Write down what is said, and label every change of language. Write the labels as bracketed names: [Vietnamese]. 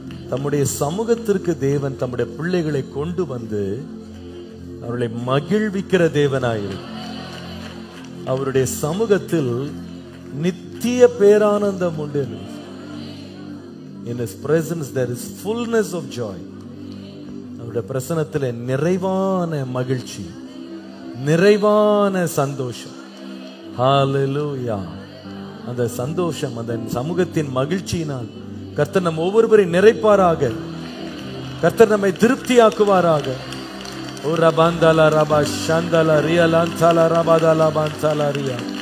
[Tamil] தம்முடைய சமூகத்திற்கு தேவன் தம்முடைய பிள்ளைகளை கொண்டு வந்து அவர்களை மகிழ்விக்கிற தேவனாயிரு. அவருடைய சமூகத்தில் நித்திய பேரானந்தம் உண்டு. [English] In His presence there is fullness of joy. [Tamil] அவருடைய பிரசன்னத்தில் நிறைவான மகிழ்ச்சி, நிறைவான சந்தோஷம். ஹalleluya. அந்த சந்தோஷம், அந்த சமூகத்தின் மகிழ்ச்சியினால் கர்த்தர் நம் ஒவ்வொருவரையும் நிறைப்பாராக. கர்த்தர் நம்மை திருப்தியாக்குவாராக. ஓ ரபாந்தாலா ரபா ஷாந்தாலா ரியா லாந்தாலா ரபாதாலா பாந்தாலா ரியா.